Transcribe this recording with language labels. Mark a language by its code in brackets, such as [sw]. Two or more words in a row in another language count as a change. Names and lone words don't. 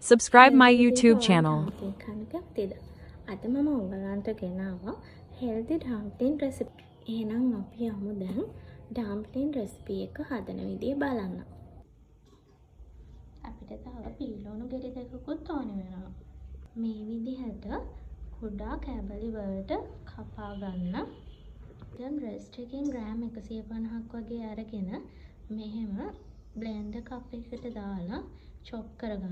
[en] Subscribe my YouTube channel. [si] කන්න කැමතිද? අද මම ඔයගලන්ට ගෙනාවා [en] healthy dumpling recipe. [si] එහෙනම් අපි යමු දැන් [en] dumpling recipe [si] එක හදන විදිය බලන්න. අපිට තව පීලෝණු ගෙඩි දෙකකුත් ඕන වෙනවා. මේ විදිහට කුඩා කැබලි වලට කපා ගන්න. දැන් රෙස්ට් එකෙන් ග්‍රෑම් 150ක් වගේ අරගෙන මෙහෙම [en] blender cup [si] එකකට දාලා චොප් කරගන්න.